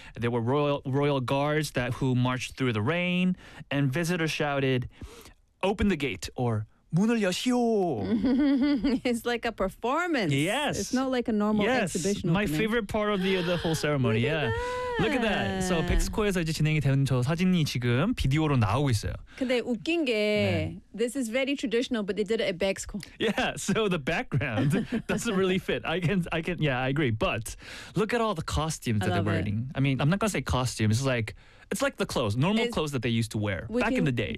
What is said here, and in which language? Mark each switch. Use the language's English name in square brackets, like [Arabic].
[English] There were royal guards who marched through the rain. And visitors shouted, "Open the gate," or [Korean] 문을 여시오. [English] It's like a performance. Yes. It's not like a normal exhibition. Yes, my favorite part of the whole ceremony, yeah. Look at that. [Korean] So, 백스코에서 이제 진행이 되는 저 사진이 지금 비디오로 나오고 있어요. 근데 웃긴 게, [English] this is very traditional, but they did it at 백스코. Yeah, so the background doesn't really fit. I agree. But look at all the costumes that they're wearing. It. I mean, I'm not going to say costumes. It's like the clothes, normal clothes that they used to wear back in the days.